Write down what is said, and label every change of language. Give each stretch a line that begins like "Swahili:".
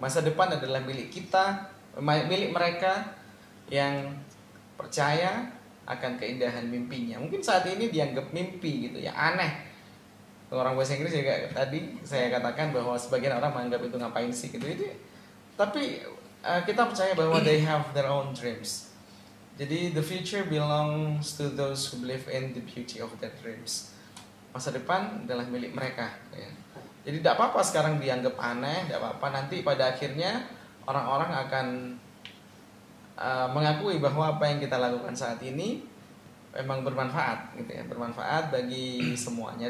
Indonesian: Masa depan adalah milik kita, milik mereka yang percaya akan keindahan mimpinya. Mungkin saat ini dianggap mimpi gitu ya, aneh. Orang bahasa Inggris juga tadi saya katakan bahwa sebagian orang menganggap itu ngapain sih gitu. Tapi kita percaya bahwa
English: they have their own dreams. Jadi the future belongs to those who believe in the beauty of their dreams.
Indonesian: Masa depan adalah milik mereka ya. Jadi tidak apa-apa sekarang dianggap aneh, tidak apa-apa, nanti pada akhirnya orang-orang akan mengakui bahwa apa yang kita lakukan saat ini memang bermanfaat gitu ya, bermanfaat bagi semuanya.